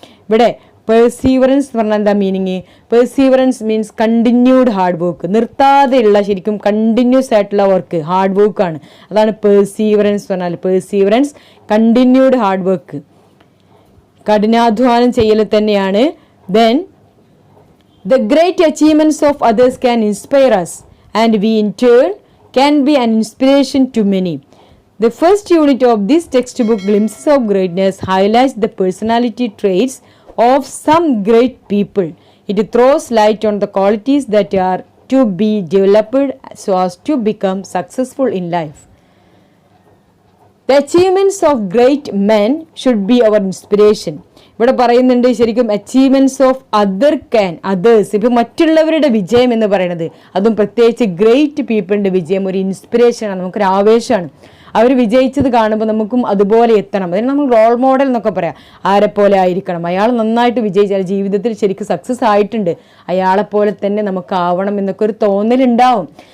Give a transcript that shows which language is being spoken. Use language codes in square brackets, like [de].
[ml] ഇവിടെ പെർസീവറൻസ് എന്ന് പറഞ്ഞാൽ എന്താ meaning? [en] perseverance means continued hard work, [ml] നിർത്താതെയുള്ള ശരിക്കും കണ്ടിന്യൂസ് ആയിട്ടുള്ള വർക്ക്, ഹാർഡ് വർക്കാണ്. അതാണ് പെർസീവറൻസ് പറഞ്ഞാൽ. പെർസീവറൻസ് കണ്ടിന്യൂഡ് ഹാർഡ് വർക്ക്, കഠിനാധ്വാനം ചെയ്യൽ തന്നെയാണ്. [en] Then the great achievements of others can inspire us and we in turn can be an inspiration to many. The first unit of this textbook, Glimpses of Greatness, highlights the personality traits of some great people. It throws light on the qualities that are to be developed so as to become successful in life. The achievements of great men should be our inspiration. [ml] ഇവിടെ പറയുന്നുണ്ട് ശരിക്കും [en] Achievements of others. [ml] ഇപ്പം മറ്റുള്ളവരുടെ വിജയം എന്ന് പറയുന്നത്, അതും പ്രത്യേകിച്ച് ഗ്രേറ്റ് പീപ്പിളിൻ്റെ വിജയം ഒരു ഇൻസ്പിറേഷനാണ്, നമുക്കൊരു ആവേശമാണ്. അവർ വിജയിച്ചത് കാണുമ്പോൾ നമുക്കും അതുപോലെ എത്തണം. അതിന് നമ്മൾ റോൾ മോഡൽ എന്നൊക്കെ പറയാം. ആരെപ്പോലെ ആയിരിക്കണം, അയാൾ നന്നായിട്ട് വിജയിച്ചാൽ ജീവിതത്തിൽ ശരിക്കും സക്സസ് ആയിട്ടുണ്ട്, അയാളെപ്പോലെ തന്നെ നമുക്ക് ആവണം എന്നൊക്കെ ഒരു തോന്നലുണ്ടാവും.